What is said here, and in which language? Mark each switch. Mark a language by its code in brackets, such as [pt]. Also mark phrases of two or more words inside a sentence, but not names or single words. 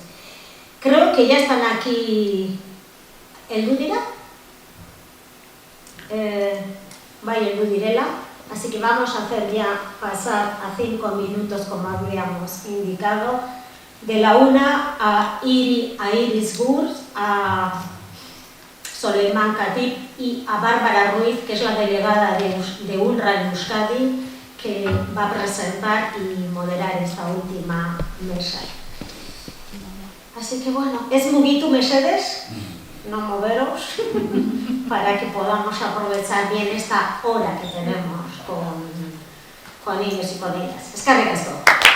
[es] Creo que ya están aquí el Ludirá, vaya el Ludirela, así que vamos a hacer ya pasar a 5 minutos, como habíamos indicado, de la 1 a Iris Burs, a Soleiman Khatib y a Bárbara Ruiz, que es la delegada de UNRWA en Euskadi, que va a presentar y moderar esta última mesa. Así que bueno, [eu] es mugitu mesedes, [es] no moveros, para que podamos aprovechar bien esta hora que tenemos con ellos y con ellas. [eu] Eskerrik asko.